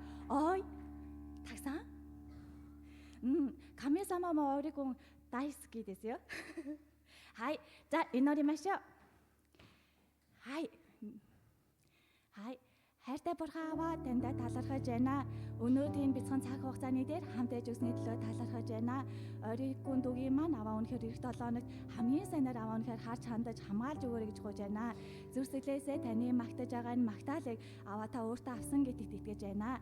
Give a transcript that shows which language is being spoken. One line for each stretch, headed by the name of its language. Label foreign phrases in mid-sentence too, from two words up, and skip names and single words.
Japanese: おい、たくさん？神様もオリコン大好きですよ。はい、じゃあ祈りましょう。
Mongolian: はい。Хайртай бурхан аваа таньд талархаж байна. Өнөөдрийн бяцхан цаг хугацааны дээр хамт байж өгсөний төлөө талархаж байна. Оригын дүгийн маань аваа үнэхээр эх 7 хоногт хамгийн сайнаар аваа үнэхээр харж хандаж хамгаалж өгөөрэй гэж гуйж байна. Зүрсгэлээсээ таны магтаж байгаа энэ магтаалыг аваа та өөртөө авсан гэдэгт итгэж байна.